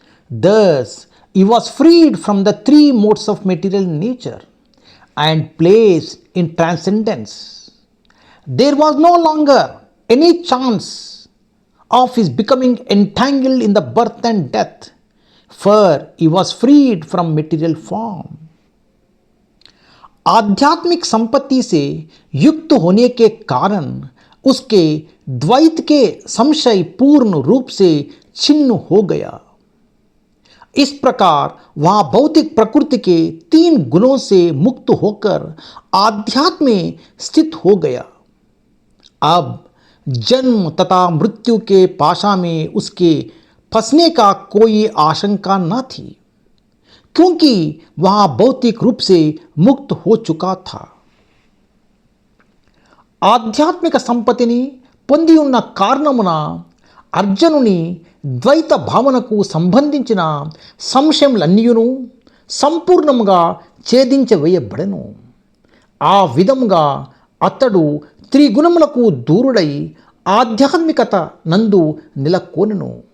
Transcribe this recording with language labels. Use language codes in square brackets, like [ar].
[en] Thus, he was freed from the three modes of material nature and placed in transcendence. There was no longer any chance of his becoming entangled in the birth and death, for he was freed from material form. [hi] आध्यात्मिक संपत्ति से युक्त होने के कारण उसके द्वैत के संशय पूर्ण रूप से छिन्न हो गया। इस प्रकार वह भौतिक प्रकृति के 3 गुणों से मुक्त होकर आध्यात्म में स्थित हो गया। अब जन्म तथा मृत्यु के पाशा में उसके फंसने का कोई आशंका न थी, क्योंकि वह भौतिक रूप से मुक्त हो चुका था। [te] ఆధ్యాత్మిక సంపత్తిని పొంది ఉన్న కారణమున అర్జునుని ద్వైత భావనకు సంబంధించిన సంశయములన్నీయును సంపూర్ణముగా ఛేదించవేయబడెను। ఆ విధముగా అతడు త్రిగుణములకు దూరుడై ఆధ్యాత్మికత నందు నెలకొనెను।